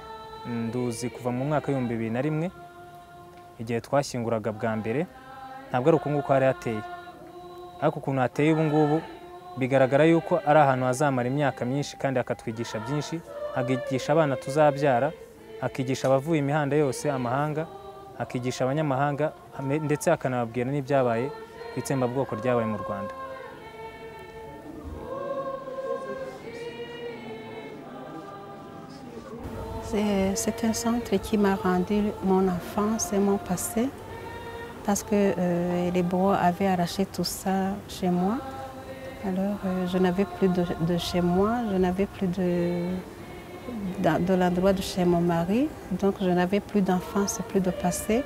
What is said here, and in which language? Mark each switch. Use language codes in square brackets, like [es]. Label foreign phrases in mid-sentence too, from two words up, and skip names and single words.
[rw] Nduzi kuva mu mwaka w'2001 igihe twashyinguraga bwa mbere, ntabwo ari uko nguko hari hateye, ariko ukuntu hateye ubu ngubu bigaragara yuko ari ahantu hazamara imyaka myinshi kandi akatwigisha byinshi, akigisha abana tuzabyara, akigisha abavuye imihanda yose, amahanga, akigisha abanyamahanga, ndetse akanababwira n'ibyabaye ku itsembabwoko ryabaye mu Rwanda. [fr] C'est un centre qui m'a rendu mon enfance et mon passé, parce que les bourreaux avaient arraché tout ça chez moi. Alors je n'avais plus de chez moi, je n'avais plus de l'endroit de chez mon mari, donc je n'avais plus d'enfance, plus de passé.